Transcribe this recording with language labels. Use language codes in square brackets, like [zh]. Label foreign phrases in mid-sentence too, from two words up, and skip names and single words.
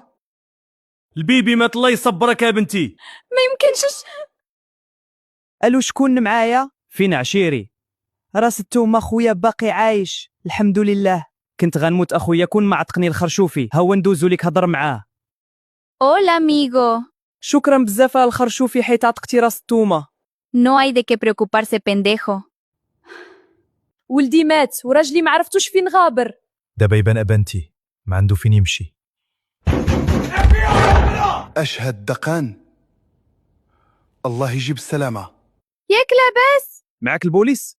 [ar] البيبي مات الله يصبرك يا بنتي. ما يمكنش. الو شكون معايا؟ فين عشيري؟ راس التومه خويا باقي عايش الحمد لله. كنت غنموت اخويا كون ما عتقني الخرشوفي. هو ندوزو ليك هضر معاه. [es] Hola amigo. [ar] شكرا بزاف على الخرشوفي حيت عتقتي راس التومه. [es] No hay de qué preocuparse pendejo. [ar] ولدي مات وراجلي ما عرفتوش فين غابر. دابا يبان بنتي ما عنده فين يمشي. أشهد دقان، الله يجيب السلامة. ياك لاباس؟ معاك البوليس؟